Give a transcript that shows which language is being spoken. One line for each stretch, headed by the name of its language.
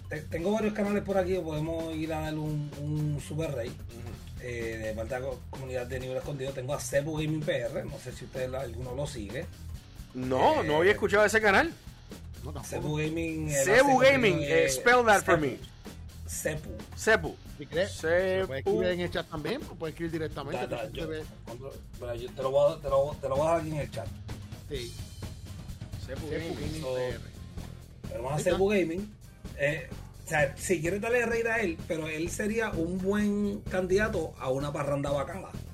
Spanish: Tengo varios canales por aquí, podemos ir a dar un super rey. Uh-huh. De parte de la comunidad de Nivel Escondido, tengo a Cebu Gaming PR. No sé si ustedes alguno lo sigue. No, no había escuchado ese canal. No, Cebu Gaming.
English: Cebu Gaming, spell that for me.
Spanish: Cebu. Cebu. Se puede escribir en el chat también, o puede escribir directamente. Te lo voy a dar aquí en el chat. Sí. Cebu Gaming. Pero vamos a Cebu Gaming. Si quieres darle reír a él, pero él sería un buen candidato a una parranda bacala.